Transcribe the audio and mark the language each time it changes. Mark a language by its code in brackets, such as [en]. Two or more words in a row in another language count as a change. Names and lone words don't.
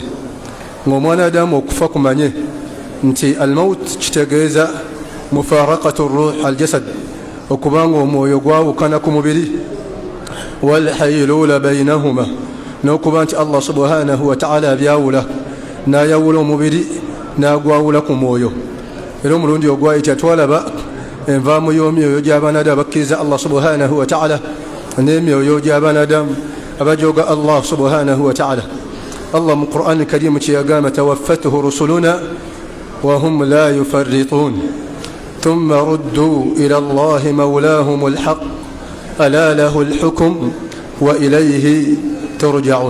[lg] ng'omwana Adamu okufa kumanye nti almaut kitegeeza [ar] مفارقة الروح الجسد, [lg] okubanga omwoyo gwawukana ku mubiri, [ar] والحيلولة بينهما, [lg] n'okuba nti [ar] الله سبحانه وتعالى [lg] abyawula, n'ayawula omubiri n'agwawula ku mwoyo. Era omulundi ogwayita twalaba envaamu y'omyoyo gy'abaana Adamu abakkiriza [ar] الله سبحانه وتعالى [lg] n'emyoyo gy'abaana Adamu abajooga [ar] الله سبحانه وتعالى. [lg] Allah mu Qur'an al-Karim kyeyagamba [ar] توفته رسلنا وهم لا يفرطون ثم ردوا إلى الله مولاهم الحق ألا له الحكم وإليه ترجعون.